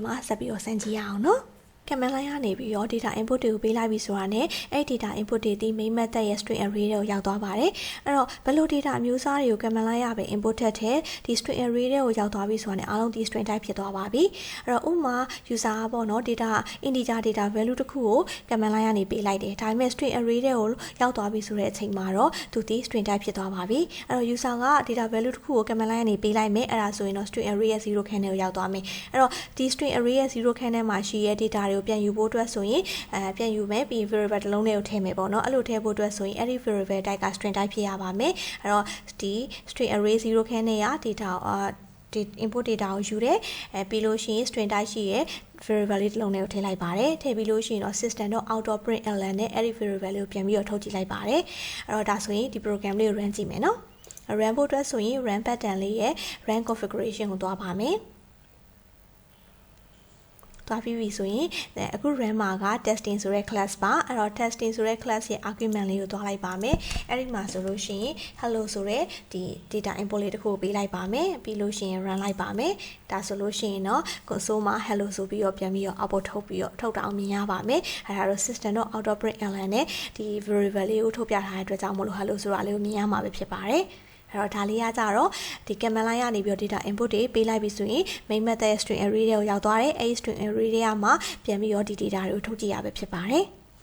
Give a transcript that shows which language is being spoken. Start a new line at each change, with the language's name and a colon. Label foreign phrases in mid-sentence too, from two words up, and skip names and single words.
Burmese: မှာဆက်ပြီးတော့စမ်းကြည့်ရအောင်နော်
English: command line
Burmese: ကနေပြီးတော့
English: data input
Burmese: တွေကိုပေးလိုက်ပြီဆိုတာနဲ့အဲ့
English: data input
Burmese: တွေဒီ
English: main method
Burmese: ရဲ့
English: string array
Burmese: တွေကိုရောက်သွားပါတယ်အဲ့တော့ဘယ်လို data အမျိုးအစားတွေကို
English: command line
Burmese: ရပဲ input ထည့်တဲ့ဒီ
English: string array
Burmese: တွေကိုရောက်သွားပြီဆိုတာနဲ့အားလုံးဒီ
English: string type
Burmese: ဖြစ်သွားပါပြီအဲ့တော့ဥပမာ user ကပေါ့နော်
English: data integer data value
Burmese: တစ်ခုကို
English: command line
Burmese: ကနေပေးလိုက်တယ်ဒါပေမဲ့
English: string array
Burmese: တွေကိုရောက်သွားပြီဆိုတဲ့အချိန်မှာတော့သူဒီ
English: string type
Burmese: ဖြစ်သွားပါပြီအဲ့တော့ user က
English: data value
Burmese: တစ်ခုကို
English: command line
Burmese: ကနေပေးလိုက်မယ်အဲ့ဒါဆိုရင်တော့
English: string array
Burmese: ရဲ့ 0 ခန်းထဲကိုရောက်သွားမယ်အဲ့တော့ဒီ
English: string array
Burmese: ရဲ့ 0 ခန်း ထဲမှာရှိရဲ့ data တွေကိုပြန်ယူဖို့အတွက်ဆိုရင်ပြန်ယူမယ်ပြီး variable တစ်လုံးလေးကိုထည့်မယ်ပေါ့နော်အဲ့လိုထည့်ဖို့အတွက်ဆိုရင်အဲ့ဒီ
English: variable type
Burmese: က
English: string type
Burmese: ဖြစ်ရပါမယ်အဲ့တော့ဒီ
English: string array
Burmese: 0 ခန်းနဲ့ရ data ဒီ
English: input data
Burmese: ကိုယူတယ်ပြီးလို့ရှိရင်
English: string type
Burmese: ရှိရဲ့ variable လေးတစ်လုံးလေးကိုထည့်လိုက်ပါတယ်ထည့်ပြီးလို့ရှိရင်တော့
English: system.out.print ln
Burmese: နဲ့အဲ့ဒီ variable လေးကိုပြန်ပြီးတော့ထုတ်ကြည့်လိုက်ပါတယ်အဲ့တော့ဒါဆိုရင်ဒီ program လေးကို run ကြည့်မယ်နော် run ဖို့အတွက်ဆိုရင်
English: run button
Burmese: လေးရဲ့
English: run configuration
Burmese: ကိုသွားပါမယ် သွားပြီးပြီဆိုရင်အခု run မှာက testing ဆိုတဲ့ class ပါအဲ့တော့ testing ဆိုတဲ့ class ရဲ့ argument လေးကိုသွားလိုက်ပါမယ်အဲ့ဒီမှာဆိုလို့ရှိရင် hello ဆိုတဲ့ဒီ
English: data input
Burmese: လေးတစ်ခုကိုပေးလိုက်ပါမယ်ပြီးလို့ရှိရင် run လိုက်ပါမယ်ဒါဆိုလို့ရှိရင်တော့ console မှာ hello ဆိုပြီးတော့ပြန်ပြီးတော့ output ထုတ်ပြီးတော့ထုတ်တာအောင်မြင်ရပါမယ်အဲ့ဒါတော့
English: system.out.print ln
Burmese: နဲ့ဒီ variable လေးကိုထုတ်ပြထားတဲ့အတွက်ကြောင့်မလို့ hello ဆိုတာလေးကိုမြင်ရမှာပဲဖြစ်ပါတယ်အဲ့တော့ဒါလေးကကြတော့ဒီ
English: command line
Burmese: ကနေပြီးတော့
English: data input
Burmese: တွေပေးလိုက်ပြီဆိုရင်
English: main method string array
Burmese: တွေကိုရောက်သွားတယ်အဲ့ဒီ
English: string array
Burmese: တွေကမှပြန်ပြီးတော့ဒီ data တွေကိုထုတ်ကြည့်ရပဲဖြစ်ပါတယ်